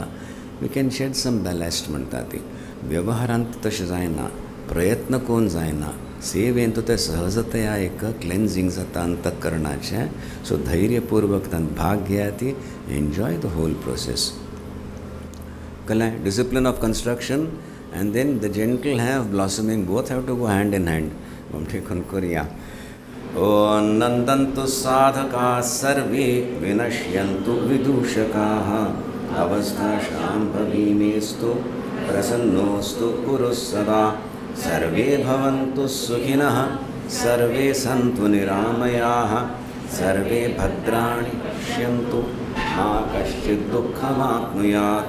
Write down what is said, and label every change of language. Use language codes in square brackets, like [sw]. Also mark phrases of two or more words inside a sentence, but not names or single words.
[en] we can shed some ballast [kok] म्हणटा ती। व्यवहारांत तशें जायना, प्रयत्न कोण जायना, सेवेंत ते सहजतया एक क्लेन्जिंग जाता अंतकरणाचें। सो धैर्यपूर्वक तांत भाग घेया ती, [en] enjoy the whole process. [kok] कळ्ळें? [en] Discipline of construction and then the gentle have blossoming both have to go hand in hand. [kok] देखून करूया। [sa] ओ नंदन्तु साधका सर्वे विनश्यन्तु विदूषकाः अवस्था शाम्भवीमेस्तु प्रसन्नोस्तु कुरु सदा। सर्वे भवन्तु सुखिनः सर्वे सन्तु निरामयाः सर्वे भद्राणि पश्यन्तु मा कश्चित् दुःखमाप्नुयात्।